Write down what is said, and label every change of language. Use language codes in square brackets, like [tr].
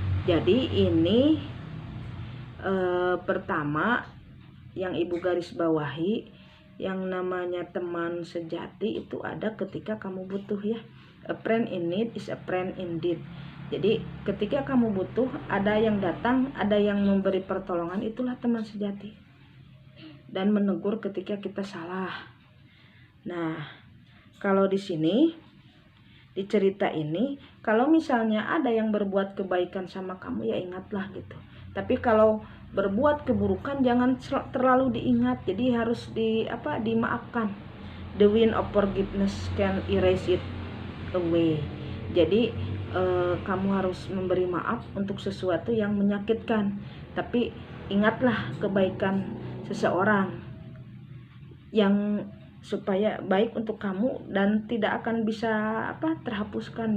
[id] Jadi ini pertama yang ibu garis bawahi, yang namanya teman sejati itu ada ketika kamu butuh ya. [en] A friend in need is a friend indeed. [id] Jadi ketika kamu butuh, ada yang datang, ada yang memberi pertolongan, itulah teman sejati. Dan menegur ketika kita salah. Nah, kalau di sini, di cerita ini, kalau misalnya ada yang berbuat kebaikan sama kamu, ya ingatlah gitu. Tapi kalau berbuat keburukan jangan terlalu diingat. Jadi harus dimaafkan. [en] The wind of forgiveness can erase it away. [id] Jadi kamu harus memberi maaf untuk sesuatu yang menyakitkan, tapi ingatlah kebaikan seseorang yang supaya baik untuk kamu dan tidak akan bisa terhapuskan.